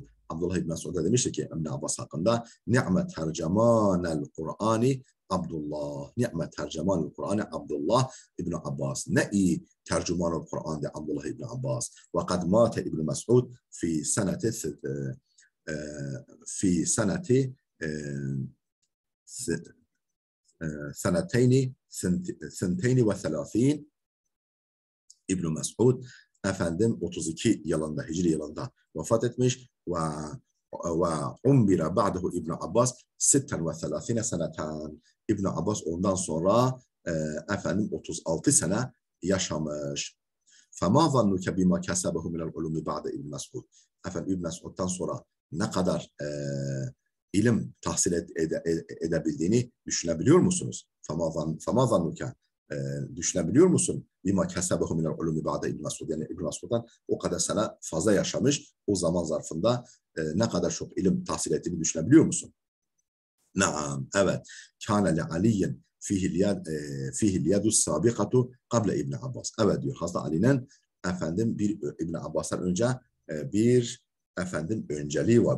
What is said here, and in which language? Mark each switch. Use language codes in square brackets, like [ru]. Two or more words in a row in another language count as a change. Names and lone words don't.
[tr] Abdullah ibn Mes'ud da demişti ki İbn Abbas hakkında [ar] نعم ترجمان القرآن عبد الله. نعم ترجمان القرآن عبد الله بن عباس. [tr] Ne iyi [ar] ترجمان القرآن'da [tr] Abdullah ibn Abbas. [ar] وقد مات ابن مسعود في سنة سنتين وثلاثين. [tr] İbn Mes'ud efendim 32 yılında, Hicri yılında vefat etmiş ve [ar] عمّر بعده ابن عباس 36 سنة. [tr] İbn Abbas ondan sonra efendim 36 sene yaşamış. [ar] فَمَا ظَنُّكَ بِمَا كَسَبَهُ مِنَ الْعُلُومِ بَعْدَ İbn Mesud. [tr] Efendim İbn Mesud'dan sonra ne kadar ilim tahsil edebildiğini düşünebiliyor musunuz? [ar] فَمَا ظَنُّكَ [tr] düşünebiliyor musun? [ar] بِمَا كَسَبَهُ مِنَ الْعُلُومِ بَعْدَ İbn Mesud. [tr] Yani İbn Mesud'dan o kadar sene fazla yaşamış. O zaman zarfında ne kadar çok ilim tahsil ettiğini düşünebiliyor musun? Naam, evet. [ar] كان لعلي فيه اليد السابقة قبل ابن عباس. [tr] Evet diyor Hazreti Ali'nin efendim bir İbn Abbas'tan önce bir efendim önceliği var.